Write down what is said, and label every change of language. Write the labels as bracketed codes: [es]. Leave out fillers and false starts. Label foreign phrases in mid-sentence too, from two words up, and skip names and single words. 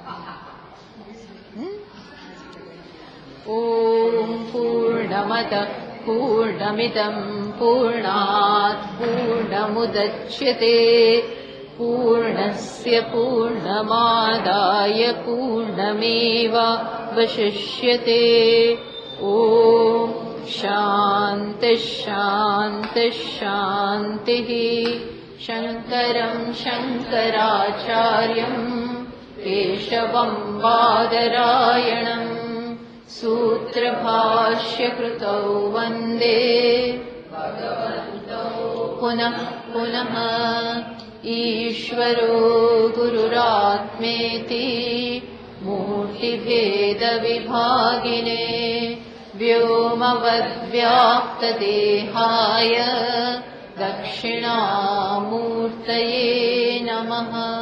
[sa] ઓમ પૂર્ણમદ પૂર્ણમિદં પૂર્ણાત પૂર્ણમુદચ્યતે પૂર્ણસ્ય પૂર્ણમાદાય પૂર્ણમેવાવશિષ્યતે. ઓમ શાંતિ શાંતિ શાંતિ. શંકરં શંકરાચાર્યં કેશવં બાદરાયણં सूत्रभाष्यकृतौ वन्दे पुनः पुनः. ईश्वरो गुरुरात्मेति मूर्तिभेदविभागिने व्योमवद्व्याप्तदेहाय दक्षिणामूर्तये नमः.